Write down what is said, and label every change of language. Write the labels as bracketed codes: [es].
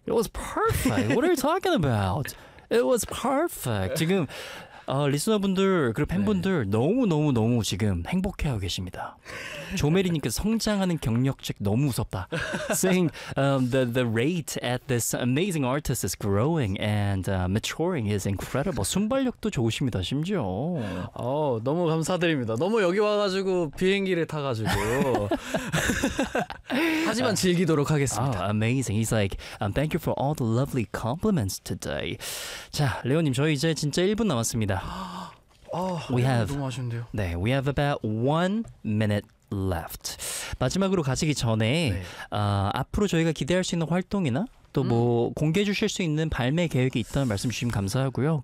[en] It was perfect. What are you talking about? It was perfect. [ko] 지금 아, 리스너분들 그리고 팬분들 네. 너무너무너무 지금 행복해하고 계십니다. 조메리님께서 성장하는 경력책 너무 무섭다. [en] Saying the rate at this amazing artist is growing and maturing is incredible. [ko] 순발력도 좋으십니다. 심지어 어, 너무 감사드립니다. 너무 여기 와가지고 비행기를 타가지고 하지만 즐기도록 하겠습니다. [en] Oh, amazing. He's like thank you for all the lovely compliments today. [ko] 자, 레오님 저희 이제 진짜 1분 남았습니다. 아, 우리 너무 아쉬운데요. 네, [en] we have about 1 minute left. [ko] 마지막으로 가시기 전에 네. 앞으로 저희가 기대할 수 있는 활동이나 또 뭐 공개해 주실 수 있는 발매 계획이 있다면 말씀 주시면 감사하고요.